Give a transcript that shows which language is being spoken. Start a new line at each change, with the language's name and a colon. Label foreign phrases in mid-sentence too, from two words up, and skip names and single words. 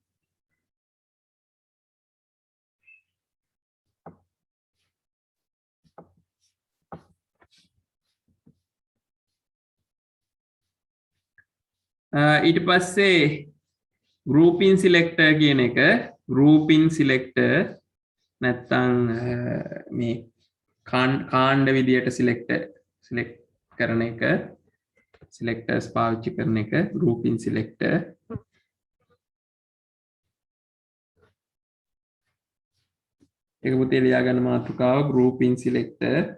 Sinhala: ඊට පස්සේ
English: grouping selector
Sinhala: කියන එක
English: grouping selector
Sinhala: නැත්තම් මේ කාණ්ඩ විදියට select කරන එක selectors පාවිච්චි කරන එක
English: grouping selector.
Sinhala: ඒක පුතේ ලියා ගන්න මාතෘකාව
English: grouping selector.